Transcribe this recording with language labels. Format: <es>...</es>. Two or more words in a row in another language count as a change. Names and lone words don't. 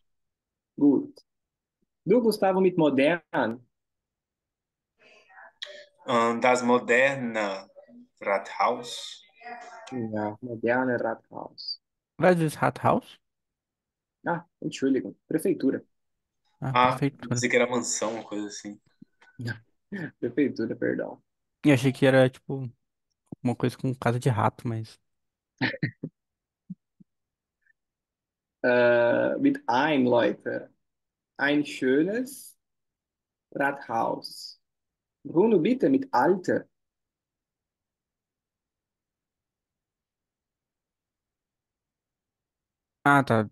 <de>gut. Du, Gustavo, mit modern. Das moderne Rathaus. Ja, moderne Rathaus. Was ist Rathaus? Ah, Entschuldigung,</de> <pt>Prefeitura. Ah, Ah, prefeitura. pensei que era mansão, uma coisa assim. Ja, Prefeitura, perdão. Eu achei que era, tipo, uma coisa com casa de rato, mas...</pt> <de>Mit ein, Leute. Ein schönes Rathaus. Bruno, bitte, mit alte.</de> <pt>Ah, tá.</pt>